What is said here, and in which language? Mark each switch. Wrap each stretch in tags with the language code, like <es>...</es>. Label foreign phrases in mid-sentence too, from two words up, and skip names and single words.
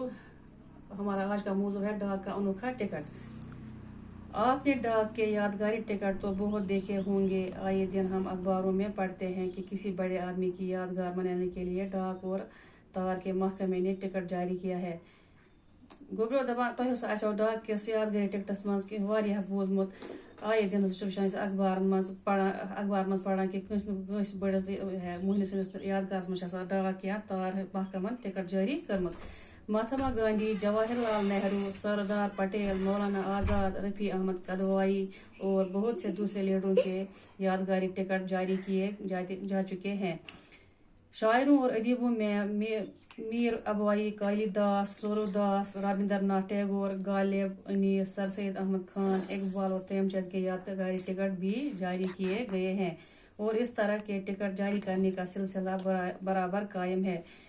<ur>ہمارا آج کا موضوع ہے ڈاک کا انوکھا ٹکٹ. آپ نے ڈاک کے یادگاری ٹکٹ تو بہت دیکھے ہوں گے. آئے دن ہم اخباروں میں پڑھتے ہیں کہ کسی بڑے آدمی کی یادگار بنانے کے لیے ڈاک اور تار کے محکمے نے ٹکٹ جاری کیا ہے.</ur> <ks>گوبرو دپان تہ آسو ڈاک کس یادگاری ٹکٹس مز کہ واریاہ بوزمت. آئے دن اخبار مز پڑھان کہ کنس بڑس مہنس سندس یادگارس مز ڈاک یا تار محکمن ٹکٹ جاری کرمت.</ks> <ur>مہاتما گاندھی، جواہر لال نہرو، سردار پٹیل، مولانا آزاد، رفیع احمد قدوائی اور بہت سے دوسرے لیڈروں کے یادگاری ٹکٹ جاری کیے جا چکے ہیں. شاعروں اور ادیبوں میں میر ابائی، کالی داس، سورو داس، رابندر ناتھ ٹیگور، غالب، انیس، سر سید احمد خان، اقبال اور پریم چند کے یادگاری ٹکٹ بھی جاری کیے گئے ہیں اور اس طرح کے ٹکٹ جاری کرنے کا سلسلہ برابر قائم ہے.</ur>